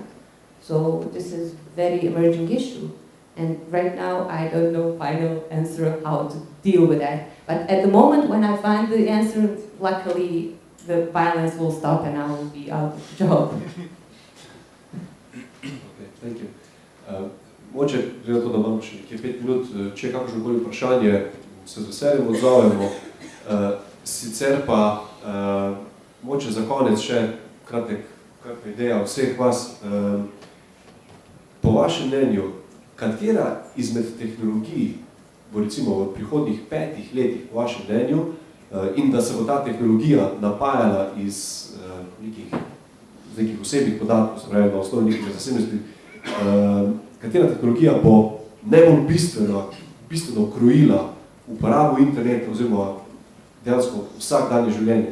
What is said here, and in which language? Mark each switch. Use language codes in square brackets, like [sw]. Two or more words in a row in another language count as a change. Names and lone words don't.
[en] So this is a very emerging issue. And right now, I don't know final answer how to deal with that. But at the moment when I find the answer, luckily the violence will stop and I will be out of job. Thank you. [sl] Moče, glede to, da imamo še nekje 5 minut, če je kakršnokoli vprašanje, se z veseljem odzovemo. Sicer pa, moče za konec še kratka ideja vseh vas. Po vašem mnenju, katera izmed tehnologij bo recimo v prihodnjih 5 letih, po vašem mnenju, in da se bo ta tehnologija napajala iz nekih osebnih podatkov, se pravi na osnovi nekih zasebnosti, katera tehnologija bo najbolj bistveno krojila uporabo interneta oziroma dejansko vsakdanje življenje.